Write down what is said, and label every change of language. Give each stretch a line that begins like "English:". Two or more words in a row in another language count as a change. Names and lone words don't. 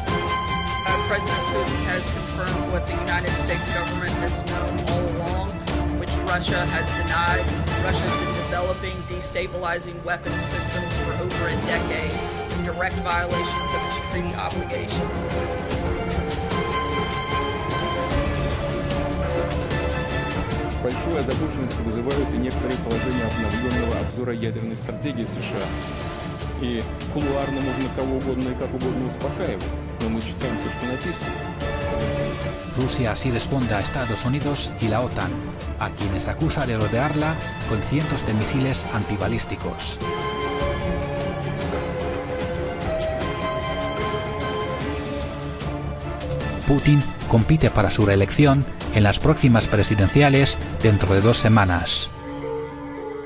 English: President Putin has confirmed what the United States government has known all along, which Russia has denied. Russia has been developing destabilizing weapons systems for over a decade in direct violations of its treaty obligations.
Russian: Большую озабоченность вызывают и некоторые положения обновленного обзора ядерной стратегии США. И кулуарно можно кого угодно и как угодно успокаивать, но мы читаем то, что написано.
Spanish: Rusia así responde a Estados Unidos y la OTAN, a quienes acusa de rodearla con cientos de misiles antibalísticos. Putin compite para su reelección en las próximas presidenciales dentro de 2 semanas.